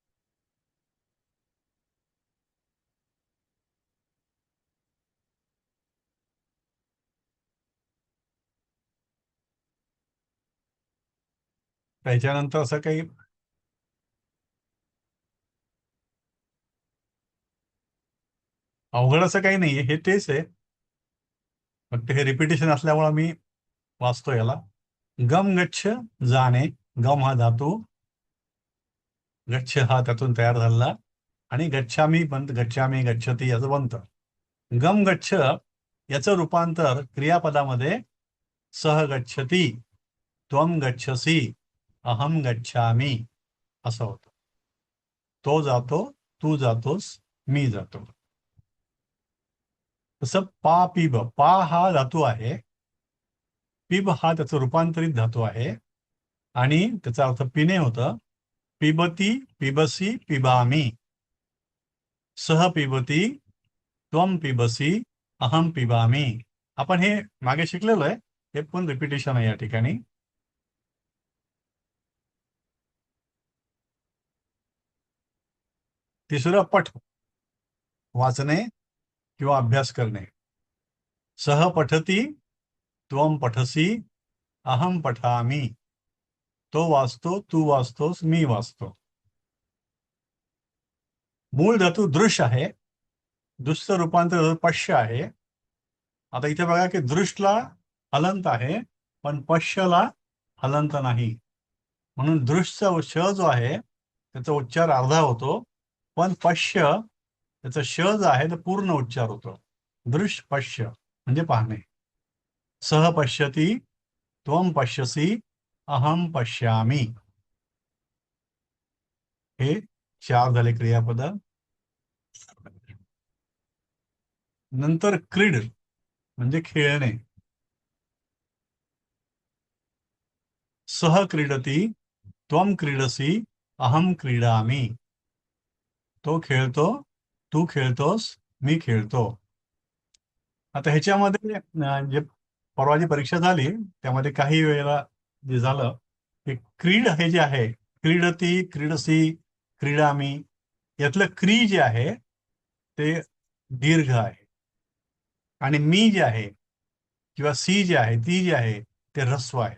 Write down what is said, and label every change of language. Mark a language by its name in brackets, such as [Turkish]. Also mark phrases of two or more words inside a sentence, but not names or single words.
[Marathi] त्याच्यानंतर असं काही अवघड असं काही नाहीये, हे तेच आहे, फक्त हे रिपिटेशन असल्यामुळे मी वाचतो याला. [Sanskrit] गम गच्छ [Marathi] जाणे, गम हा धातू, गच्छ हा त्यातून तयार झाला आणि [Sanskrit] गच्छामी गच्छामी गच्छती [Marathi] याचं बनतं. [Sanskrit] गम गच्छ [Marathi] याचं रूपांतर क्रियापदामध्ये [Sanskrit] सह गच्छती, त्वम गच्छसी, अहम गच्छामी [Marathi] असं होतं. तो जातो, तू जातोस, मी जातो. तसं [Sanskrit] पा पिब, [Marathi] पा हा धातू आहे, पिब हा त्याचं रूपांतरित धातू आहे आणि त्याचा अर्थ पिणे होतं. [Sanskrit] पिबती, पिबसी, पिबामी, सह पिबती, त्वम पिबसी, अहम पिबामी. [Marathi] आपण हे मागे शिकलेलो आहे, हे पण रिपिटेशन आहे या ठिकाणी. तिसरं पठ, वाचणे किंवा अभ्यास करणे. [Sanskrit] सह पठती, त्वम पठसी, अहम पठामी. [Marathi] तो वाचतो, तू वाचतोस, मी वाचतो. मूळ धातू दृश्य आहे, दुसरं रूपांतर पश्य आहे. आता इथे बघा की दृष्टला हलंत आहे पण पश्यला हलंत नाही, म्हणून दृश्यचा श जो आहे त्याचा उच्चार अर्धा होतो, पण पश्य त्याचा श जो आहे तो पूर्ण उच्चार होतो. [Sanskrit] दृश्य पश्य [Marathi] म्हणजे पाहणे. [Sanskrit] सह पश्यती, त्वम पश्यसी, अहम पश्यामी. [Marathi] हे 4 झाले क्रियापद. नंतर क्रीड म्हणजे खेळणे. [Sanskrit] सह क्रीडती, त्वम क्रीडसी, अहम क्रीडामी. [Marathi] तो खेळतो, तू खेळतोस, मी खेळतो. आता ह्याच्यामध्ये जे परवाची परीक्षा झाली त्यामध्ये काही वेळेला जे झालं की क्रीड हे जे आहे, [Sanskrit] क्रीडती, क्रीडसी, क्रीडामी, [Marathi] यातलं क्री जे आहे ते दीर्घ आहे आणि मी जे आहे किंवा सी जे आहे, ती जी आहे ते ऱ्हस्व आहे.